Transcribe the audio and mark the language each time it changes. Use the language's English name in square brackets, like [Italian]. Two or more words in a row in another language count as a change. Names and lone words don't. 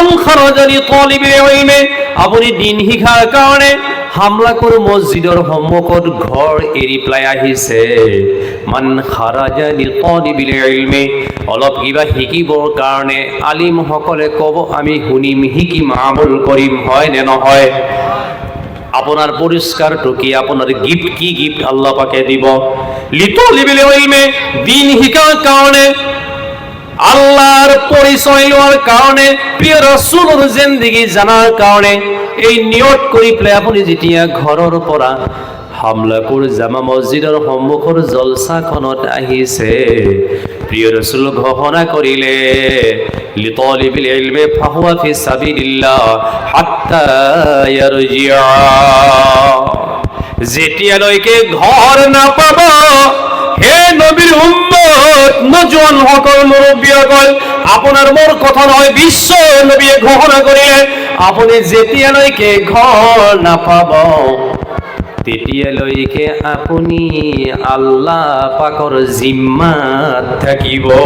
[Arabic] خرج لطلب العلم [Assamese] আপুনি দিন শিক্ষাৰ কাৰণে হামলাকৰ মছজিদৰ সন্মুখত ঘৰ এৰি পেলাই আহিছে [Arabic] من خرج لطلب العلم [Assamese] অলপ কিবা শিকিবৰ কাৰণে আলিমসকলে ক'ব আমি শুনিম শিকিম আমল কৰিম হয় নে নহয় আপোনাৰ পুৰস্কাৰটো কি আপোনাৰ গিফট কি গিফট আল্লাহ পাকে দিব [Arabic] لطلب العلم, [Assamese] দিন শিকাৰ কাৰণে, [Bangla] আল্লাহর পরিচয় লওয়ার কারণে, প্রিয় রাসূলের জিন্দেগী জানার কারণে [Assamese] এই নিয়ত কৰি পেলাই আপুনি যেতিয়া ঘৰৰ পৰা হামলাপুৰ জামা মছজিদৰ সন্মুখৰ জলসাখনত আহিছে, প্ৰিয় ৰাসূল ঘোষণা কৰিলে, [Arabic] لطلب العلم فهو في سبيل الله حتى يرجع. [Assamese] যেতিয়ালৈকে ঘৰ নাপাব, হে নবীৰ উম্মত, নজওয়ান সকল, মুৰব্বীসকল, আপোনাৰ মোৰ কথা নহয়, বিশ্ব নবীয়ে ঘোষণা কৰিলে, আপুনি যেতিয়ালৈকে ঘৰ নাপাব তেতিয়ালৈকে আপুনি আল্লাহ পাকৰ জিম্মাত থাকিব।